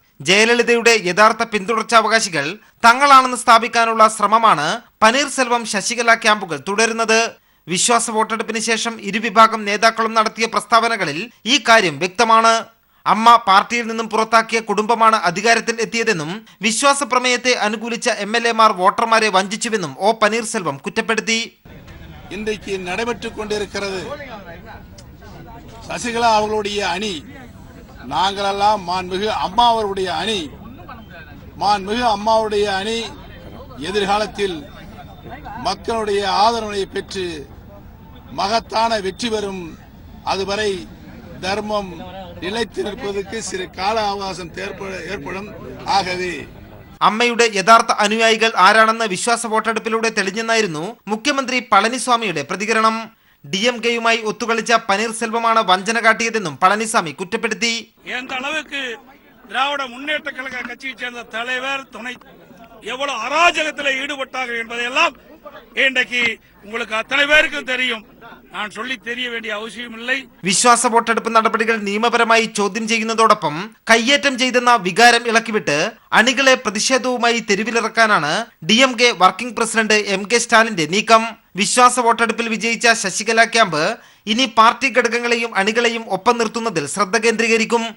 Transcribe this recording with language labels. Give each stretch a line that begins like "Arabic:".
Malayalam: ജയലളിതയുടെ യഥാർത്ഥ പിന്തുടർച്ചാവകാശികൾ തങ്ങളാണെന്ന് സ്ഥാപിക്കാനുള്ള ശ്രമമാണ് പനീർശെൽവം, ശശികല ക്യാമ്പുകൾ തുടരുന്നത്. വിശ്വാസ വോട്ടെടുപ്പിന് ശേഷം ഇരുവിഭാഗം നേതാക്കളും നടത്തിയ പ്രസ്താവനകളിൽ ഈ കാര്യം വ്യക്തമാണ്. അമ്മ പാർട്ടിയിൽ നിന്നും പുറത്താക്കിയ കുടുംബമാണ് അധികാരത്തിൽ എത്തിയതെന്നും വിശ്വാസ പ്രമേയത്തെ അനുകൂലിച്ച MLA-മാർ വോട്ടർമാരെ വഞ്ചിച്ചുവെന്നും ഒ പനീർസെൽവം കുറ്റപ്പെടുത്തി.
Tamil: இன்றைக்கு நடைபெற்றுக் கொண்டிருக்கிறது சசிகலா அவர்களுடைய அணி, நாங்களெல்லாம் மாண்புமிகு அம்மா அவருடைய அணி. மாண்புமிகு அம்மாவுடைய அணி எதிர்காலத்தில் மக்களுடைய ஆதரவை பெற்று மகத்தான வெற்றி பெறும். அதுவரை தர்மம் நிலைத்து நிற்பதற்கு சிறு கால அவகாசம் ஏற்படும். ஆகவே
Malayalam: അമ്മയുടെ യഥാർത്ഥ അനുയായികൾ ആരാണെന്ന് വിശ്വാസ വോട്ടെടുപ്പിലൂടെ തെളിഞ്ഞെന്നായിരുന്നു മുഖ്യമന്ത്രി പളനിസ്വാമിയുടെ പ്രതികരണം. DMK-യുമായി ഒത്തുകളിച്ച പനീർസെൽവമാണ് വഞ്ചന കാട്ടിയതെന്നും പളനിസ്വാമി കുറ്റപ്പെടുത്തി.
Tamil: திராவிட முன்னேற்ற கழக கட்சியை சேர்ந்த தலைவர் துணை எவ்வளவு அராஜகத்தில் ஈடுபட்டார்கள் என்பதையெல்லாம் இன்றைக்கு உங்களுக்கு அத்தனை பேருக்கும் தெரியும். நான் சொல்லி தெரிய வேண்டிய அவசியமில்லை.
Malayalam: വിശ്വാസ വോട്ടെടുപ്പ് നടപടികൾ നിയമപരമായി ചോദ്യം ചെയ്യുന്നതോടൊപ്പം കയ്യേറ്റം ചെയ്തെന്ന വികാരം ഇളക്കിവിട്ട് അണികളെ പ്രതിഷേധവുമായി തെരുവിലിറക്കാനാണ് DMK വർക്കിംഗ് പ്രസിഡന്റ് MK സ്റ്റാലിന്റെ നീക്കം. വിശ്വാസ വോട്ടെടുപ്പിൽ വിജയിച്ച ശശികല ക്യാമ്പ് ഇനി പാർട്ടി ഘടകങ്ങളെയും അണികളെയും ഒപ്പം നിർത്തുന്നതിൽ ശ്രദ്ധ കേന്ദ്രീകരിക്കും.